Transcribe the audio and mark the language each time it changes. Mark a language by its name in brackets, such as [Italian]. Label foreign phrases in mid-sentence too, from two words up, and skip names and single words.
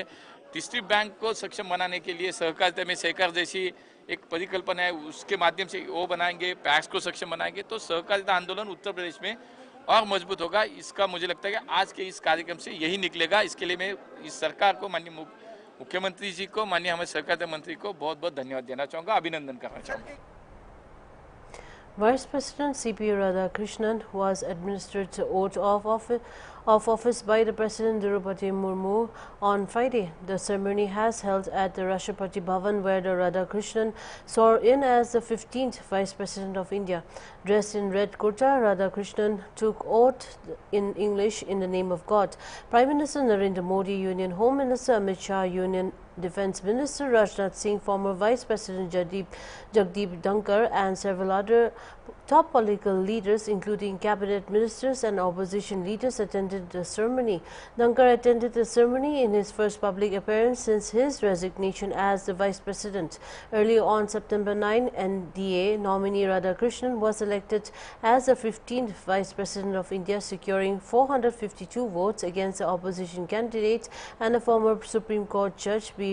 [English] district bank [Hindi] को सक्षम बनाने के लिए सहकारिता में सहकार जैसी एक परिकल्पना है, उसके माध्यम से वो बनाएंगे, पैक्स को सक्षम बनाएंगे, तो सहकारिता आंदोलन उत्तर प्रदेश में और मजबूत होगा। इसका मुझे लगता है कि आज के इस कार्यक्रम से यही निकलेगा। इसके लिए मैं इस सरकार को, माननीय मुख्यमंत्री जी को, माननीय हमारे सहकारिता मंत्री को बहुत बहुत धन्यवाद देना चाहूँगा, अभिनंदन करना चाहूँगा। [English] Vice President C.P. Radhakrishnan was administered the oath of office by the President Draupadi Murmu on Friday. The ceremony has held at the Rashtrapati Bhavan, where the Radhakrishnan swore in as the 15th Vice President of India. Dressed in red kurta, Radhakrishnan took oath in English in the name of God. Prime Minister Narendra Modi, Union Home Minister Amit Shah, Union Defence Minister Rajnath Singh, former Vice President Jagdeep Dhankar and several other top political leaders, including cabinet ministers and opposition leaders, attended the ceremony. Dhankar attended the ceremony in his first public appearance since his resignation as the Vice President. Earlier on September 9, NDA nominee Radhakrishnan was elected as the 15th Vice President of India, securing 452 votes against the opposition candidate and a former Supreme Court Judge B.